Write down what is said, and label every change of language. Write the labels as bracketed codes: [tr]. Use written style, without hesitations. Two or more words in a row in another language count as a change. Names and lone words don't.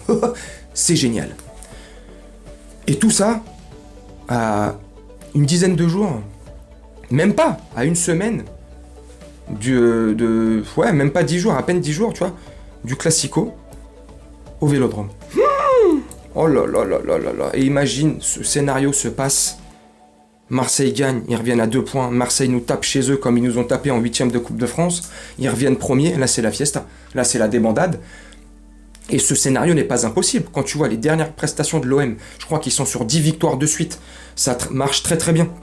[fr] C'est génial. Et tout ça à une dizaine de jours, même pas, à une semaine, même pas 10 jours, à peine 10 jours, tu vois, du Classico au Vélodrome. Oh là là là là là là. Et imagine, ce scénario se passe, Marseille gagne, ils reviennent à 2 points, Marseille nous tape chez eux comme ils nous ont tapé en 8e de Coupe de France, ils reviennent premiers, là c'est la fiesta, là c'est la débandade. Et ce scénario n'est pas impossible. Quand tu vois les dernières prestations de l'OM, je crois qu'ils sont sur 10 victoires de suite, ça marche très très bien.